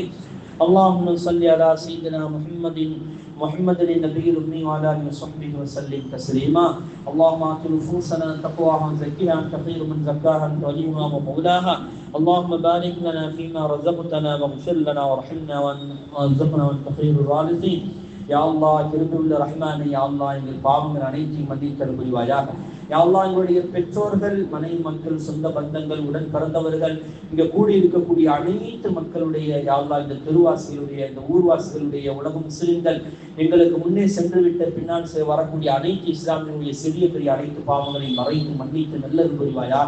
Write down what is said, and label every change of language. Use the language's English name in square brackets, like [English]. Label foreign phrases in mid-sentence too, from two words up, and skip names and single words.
[Arabic] اللهم صل على سيدنا محمد النبي الأمي وعلى آله وصحبه وسلم تسليما. اللهم آت نفوسنا تقواها وزكها أنت خير من زكاها أنت وليها ومولاها. اللهم بارك لنا فيما رزقتنا واغفر لنا وارحمنا وارزقنا وأنت خير الوارثين. [Tamil] யா அல்லாஹ் கிருபையுள்ள ரஹ்மானே, யா அல்லாஹ் எங்கள் பாவங்கள் அனைத்தையும் மன்னித்தல் புரிவாயாக. யா அல்லாஹ் எங்களுடைய பெற்றோர்கள், மனைவி மக்கள், சொந்த பந்தங்கள், உடன் பிறந்தவர்கள், இங்க கூடி இருக்கக்கூடிய அனைத்து மக்களுடைய, யா அல்லாஹ் இந்த தெருவாசிகளுடைய, இந்த ஊர்வாசிகளுடைய, உலக முஸ்லிம்கள், எங்களுக்கு முன்னே சென்று விட்ட பின்னால் வரக்கூடிய அனைத்து இஸ்லாமியர்களுடைய சிறிய பெரிய அனைத்து பாவங்களையும் மறைத்து மன்னித்து நல்லது புரிவாயாக.